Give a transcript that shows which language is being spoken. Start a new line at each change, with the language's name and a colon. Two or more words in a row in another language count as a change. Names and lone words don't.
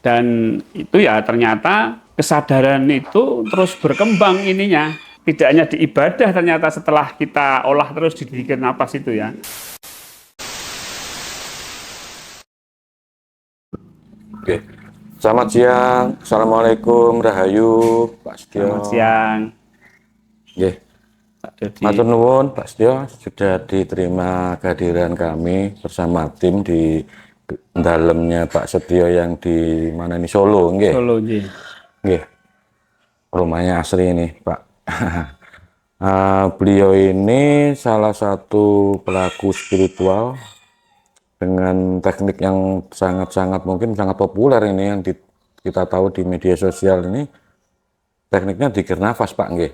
Indonesian: Dan itu ya ternyata kesadaran itu terus berkembang ininya. Tidak hanya di ibadah ternyata setelah kita olah terus di zikir nafas itu ya. Oke. Selamat siang. Assalamualaikum Rahayu, Pak Setio. Selamat siang, Nggih. Pak Dodi.
Javanese: Matur nuwun
Indonesian: Pak Setio sudah diterima kehadiran kami bersama tim di dalamnya Pak Setio yang di mana ini Solo, nggih. Solo, Ji. Nggih. Rumahnya asri ini, Pak. Beliau ini salah satu pelaku spiritual dengan teknik yang sangat-sangat mungkin sangat populer ini yang kita tahu di media sosial ini, tekniknya zikir nafas, Pak, nggih.